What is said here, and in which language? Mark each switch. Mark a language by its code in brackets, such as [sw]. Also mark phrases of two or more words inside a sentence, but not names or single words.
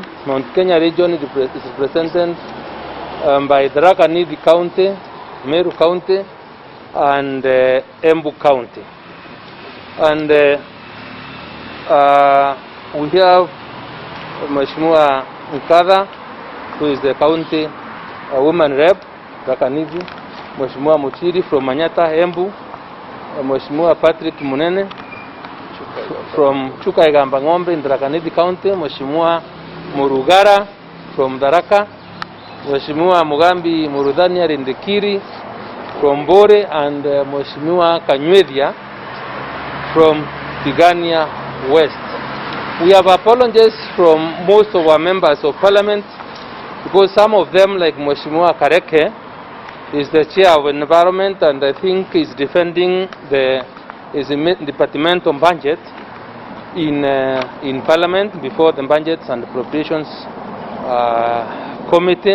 [en] Mount Kenya region is represented by Tharaka Nithi County, Meru County, and Embu County. And we have Mheshimiwa Nkadha, who is the county woman rep, Tharaka Nithi, Mheshimiwa Muchiri from Manyata, Embu, Mheshimiwa Patrick Munene from Chukaigamba Ng'ombe in Tharaka Nithi County, Mheshimiwa Murugara from Tharaka, Mheshimiwa Mugambi Murudhania Rindikiri from Bore, and Mheshimiwa Kanywedia from Tigania West. We have apologies from most of our members of parliament because some of them, like Mheshimiwa Kareke, is the chair of environment and I think is defending the department on budget in parliament before the budgets and appropriations committee.